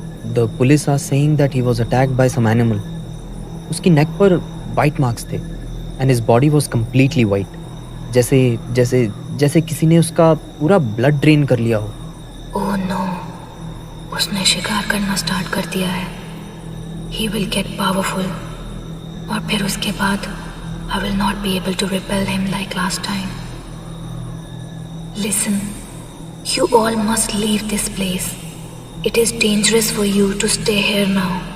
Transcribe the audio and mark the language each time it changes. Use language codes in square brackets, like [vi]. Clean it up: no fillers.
[en] The police are saying that he was attacked by some animal. [hi] उसकी नेक पर [en] bite marks [hi] थे, [en] and his body was completely white. [hi] जैसे किसी ने उसका पूरा ब्लड ड्रेन कर लिया हो। [en] Oh no, [hi] उसने शिकार करना स्टार्ट कर दिया है। [en] He will get powerful, [hi] और फिर उसके बाद [en] I will not be able to repel him like last time. Listen, you all must leave this place. It is dangerous for you to stay here now.